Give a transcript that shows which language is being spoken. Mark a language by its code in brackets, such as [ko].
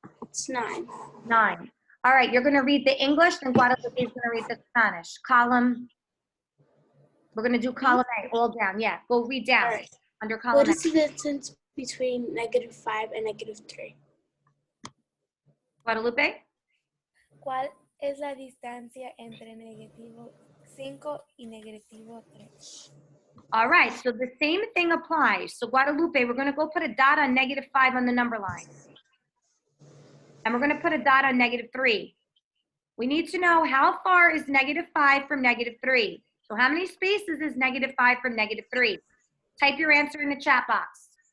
[en] It's 9. 9. All right, you're going to read the English, and Guadalupe is going to read the Spanish. Column, we're going to do column A, all down. Yeah, go read down. All right. Under column What A. is the distance between -5 and -3? Guadalupe? [es] ¿Cuál es la distancia entre -5 y -3? [en] All right, so the same thing applies. So Guadalupe, we're going to go put a dot on -5 on the number line. And we're going to put a dot on -3. We need to know how far is -5 from -3. So how many spaces is -5 from -3? Type your answer in the chat box.